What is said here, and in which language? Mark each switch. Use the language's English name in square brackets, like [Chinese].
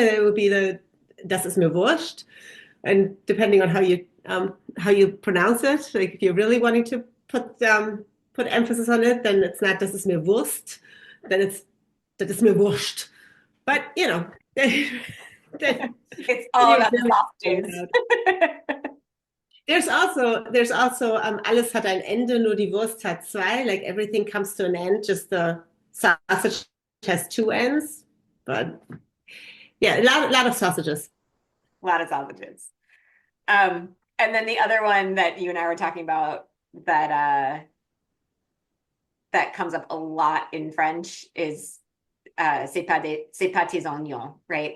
[English] It would be [German] das ist mir Wurst. [English] And depending on how you pronounce it, like if you're really wanting to put emphasis on it, then it's not [German] das ist mir Wurst. [English] Then it's [German] das ist mir Wurscht. [English] But you know, it's all about the sausages. There's also [German] alles hat ein Ende, nur die Wurst hat zwei. [English] Like everything comes to an end, just the sausage has two ends. But yeah, a lot of sausages. A lot of sausages. And then the other one that you and I were talking about that comes up a lot in French is [French] c'est pas tes oignons, [English] right?